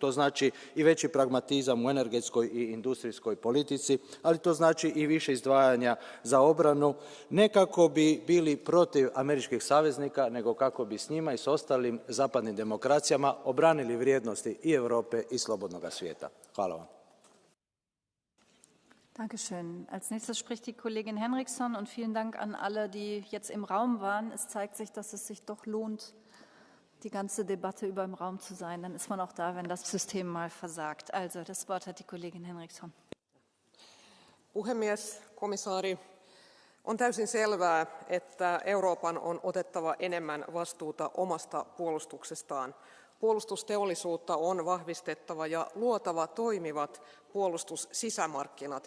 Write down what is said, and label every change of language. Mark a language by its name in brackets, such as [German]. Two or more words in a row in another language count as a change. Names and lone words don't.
[Croatian] To znači i veći pragmatizam u energetskoj i industrijskoj politici, ali to znači i više izdvajanja za obranu, ne kako bi bili protiv američkih saveznika, nego kako bi s njima i s ostalim zapadnim demokracijama obranili vrijednosti i Europe i slobodnog svijeta. Hvala vam. [German] Dankeschön. Als nächstes spricht die Kollegin Henriksson und vielen Dank an alle, die jetzt im Raum waren. Es zeigt sich, dass es sich doch lohnt, die ganze Debatte über im Raum zu sein. Dann ist man auch da, wenn das System mal versagt. Also, das Wort hat die Kollegin Henriksson. [Finnish] Puhemies, komissaari, on täysin selvää, että Euroopan on otettava enemmän vastuuta omasta puolustuksestaan. Puolustusteollisuutta on vahvistettava ja luotava toimivat puolustussisämarkkinat.